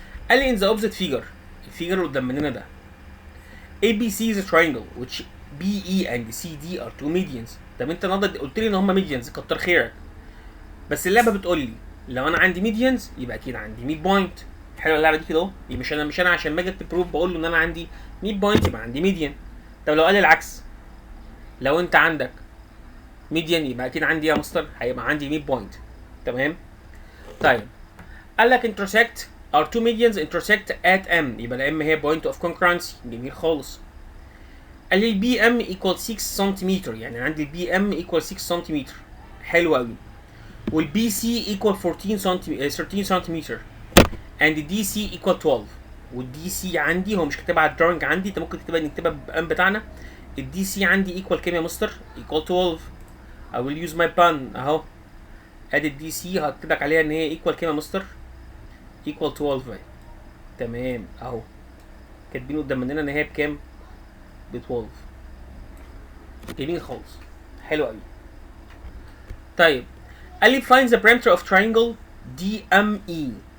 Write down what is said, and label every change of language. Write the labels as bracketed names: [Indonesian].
[English] قال لي in the opposite figure. [Arabic] الفيجر اللي قدام مننا ده [English] ABC is a triangle which BE and CD are two medians. [Arabic] طب انت النهارده قلت لي ان هم medians كتر خيرك. بس اللعبه بتقول لي لو انا عندي medians يبقى اكيد عندي ميد بوينت. حلوه اللعبه دي كده اهو. مش انا عشان ما اجي اكتب بروف بقول له ان انا عندي ميد بوينت يبقى عندي ميديان. طب لو قال لي العكس، لو انت عندك ميديان يبقى اكيد عندي يا مستر هيبقى عندي ميد بوينت. [English] تمام؟ طيب قال لك intersect are two medians intersect at M. [Arabic] يبقى ال M هي [English] point of concurrency. [Arabic] جميل خالص. قال لي البي ام equal 6 سنتيمتر، يعني عندي البي ام equal 6 سنتيمتر. حلو قوي. والبي سي equal 13 سنتيمتر and الدي سي equal 12. والدي سي عندي هو مش كاتبها على الدرونج عندي، انت ممكن نكتبها بالام بتاعنا. الدي سي عندي equal كام يا مستر؟ equal 12. [English] I will use my pen اهو. [Arabic] ادي الدي سي هكتب لك عليها ان هي equal كام يا مستر؟ equal 12 اهي. تمام اهو. كاتبين قدام مننا ان هي بكام؟ ب 12. جميل خالص. حلو قوي. طيب قال لي [English] find the perimeter of triangle DME.